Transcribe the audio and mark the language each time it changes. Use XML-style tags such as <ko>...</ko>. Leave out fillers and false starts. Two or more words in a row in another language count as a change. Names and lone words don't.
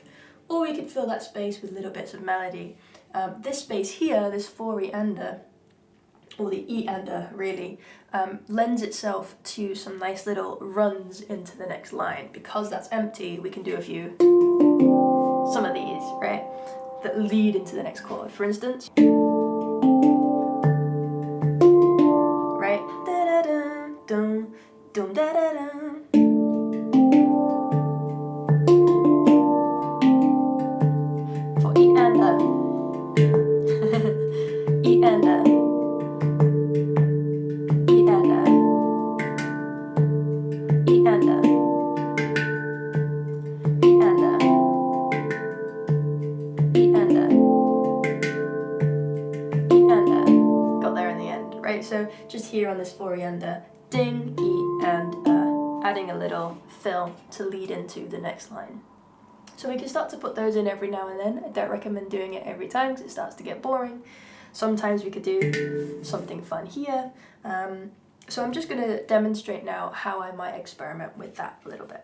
<en>Or we could fill that space with little bits of melody. This space here, this 4-E-ander, or the E-ander really, lends itself to some nice little runs into the next line. Because that's empty, we can do some of these, right, that lead into the next chord. For instance, right, da-da-dum, dum, da-da-dum. E-ander, E-ander, E-ander, E-ander, E-ander, E-ander. Got there in the end, right? So just here on this 4-E-ander, ding, E, and adding a little fill to lead into the next line. So we can start to put those in every now and then. I don't recommend doing it every time because it starts to get boring. Sometimes we could do something fun here. So I'm just going to demonstrate now how I might experiment with that a little bit.</en>